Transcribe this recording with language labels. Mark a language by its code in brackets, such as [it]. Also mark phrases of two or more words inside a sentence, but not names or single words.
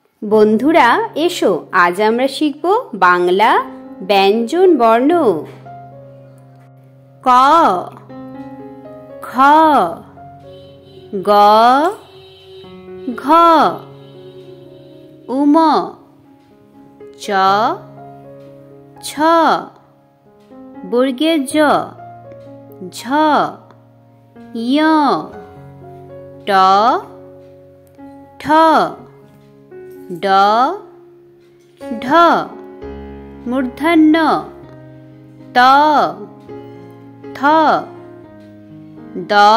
[bn] বন্ধুরা এসো আজ আমরা শিখব বাংলা ব্যঞ্জন বর্ণ। ক, খ, গ, ঘ, উম, চ, ছ, বর্গের জ, ঝ, ঞ, ট, ঠ, ড, ঢ, মূর্ধন্য ত, থ, দ,